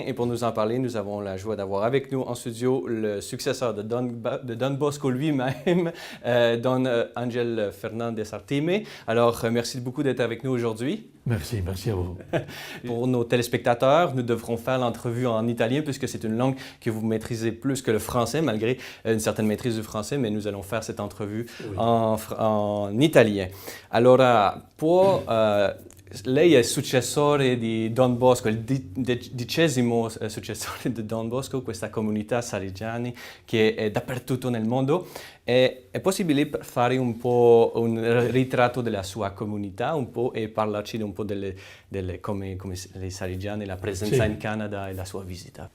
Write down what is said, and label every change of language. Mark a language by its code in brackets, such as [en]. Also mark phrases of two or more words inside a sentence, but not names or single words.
[fr] Et pour nous en parler, nous avons la joie d'avoir avec nous en studio le successeur de Don Bosco lui-même, Don Angel Fernandez Artime. Alors, merci beaucoup d'être avec nous aujourd'hui. Merci à vous. Pour nos téléspectateurs, nous devrons faire l'entrevue en italien puisque c'est une langue que vous maîtrisez plus que le français, malgré une certaine maîtrise du français, mais nous allons faire cette entrevue en italien. [it] Allora, lei è il successore di Don Bosco, il 10° successore di Don Bosco, questa comunità salesiani che è dappertutto nel mondo. È possibile fare un po' un ritratto della sua comunità un po' e parlarci un po' come i salesiani, la presenza in Canada e la sua visita?